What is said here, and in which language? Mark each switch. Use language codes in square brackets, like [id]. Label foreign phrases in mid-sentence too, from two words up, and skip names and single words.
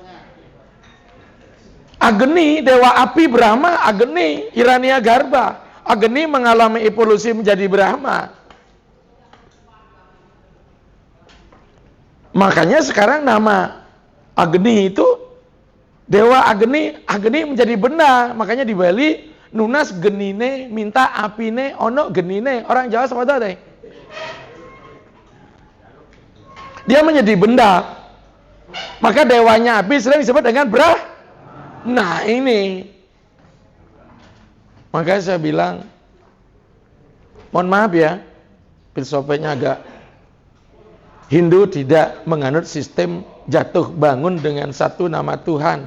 [id] Agni, dewa api Brahma, Agni, Hiranyagarbha. Agni mengalami evolusi menjadi Brahma. Makanya sekarang nama Agni itu Dewa Agni menjadi benda. Makanya di Bali [ban] nunas genine [id] minta apine [jv] ono genine. [id] Orang Jawa sama deh. Dia menjadi benda. Maka dewanya api sering disebut dengan Nah ini. Makanya saya bilang, mohon maaf ya, filsafatnya agak Hindu tidak menganut sistem jatuh bangun dengan satu nama Tuhan.